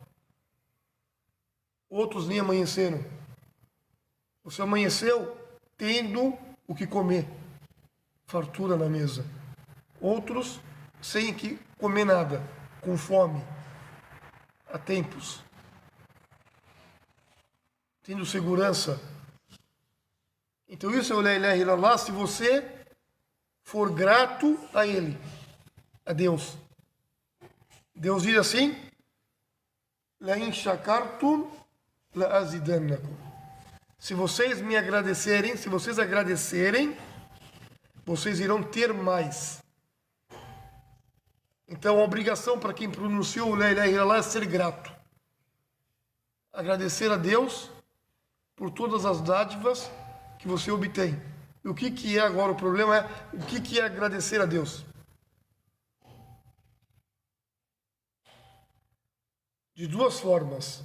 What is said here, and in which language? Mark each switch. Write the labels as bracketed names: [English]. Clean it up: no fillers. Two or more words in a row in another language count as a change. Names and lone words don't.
[Portuguese] Outros nem amanheceram. Você amanheceu tendo o que comer, fartura na mesa. Outros sem que comer nada, com fome, há tempos, tendo segurança. Então isso é o [Arabic] لا إله إلا الله, [Portuguese] se você for grato a Ele, a Deus. Deus diz assim, [Arabic] لئن شكرتم لأزيدنكم. [Portuguese] Se vocês me agradecerem, se vocês agradecerem, vocês irão ter mais. Então a obrigação para quem pronunciou o [Arabic] لا إله إلا الله [Portuguese] é ser grato. Agradecer a Deus por todas as dádivas que você obtém. E o que é agora? O problema é o que é agradecer a Deus. De duas formas.